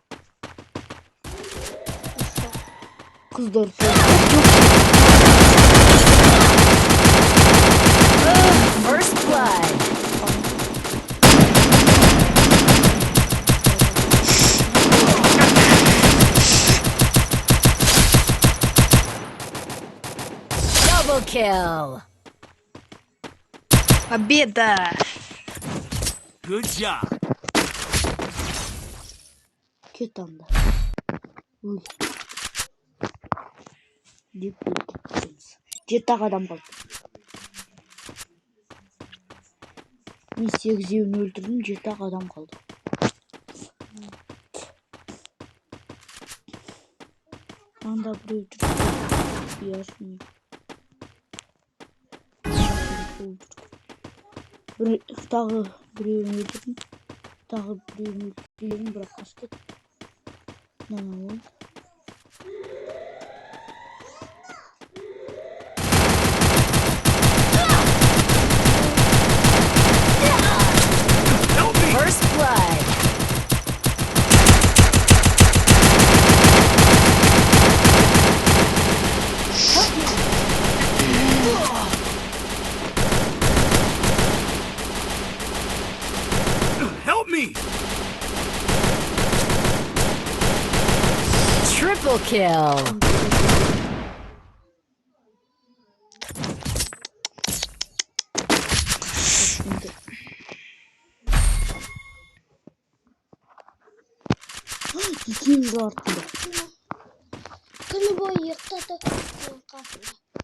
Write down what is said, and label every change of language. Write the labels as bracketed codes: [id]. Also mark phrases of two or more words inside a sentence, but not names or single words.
[kk] Қыздар [en] First blood. Double kill. [ru] Победа. [en] Good job. [kk] кет анда. Жеті адам қалды. Мен 8-еуін өлтірдім, 7 адам қалды. Анда біреу жүр. Ясный. Тағы біреуін өлтірдім. Тағы біреуін өлтірдім, бірақ қашты. Нана ол. [en] First blood. Help me! Triple kill. [kk] Екеуі же артында. Күні бойы ұйықтады қасында.